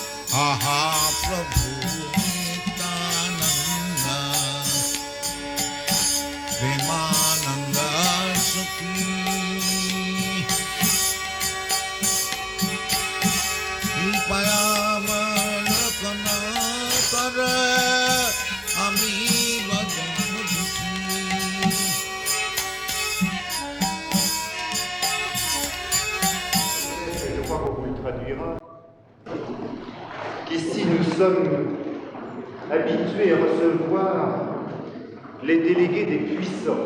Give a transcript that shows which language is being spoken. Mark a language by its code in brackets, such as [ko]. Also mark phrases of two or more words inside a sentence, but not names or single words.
[bn] আহা প্রভু নিত্যানন্দ প্রেমানন্দ সুখী কৃপায় বলকন কর আমি বজন দুখী. [fr] Je crois qu'on vous le traduira. Ici, nous sommes habitués à recevoir les délégués des puissants.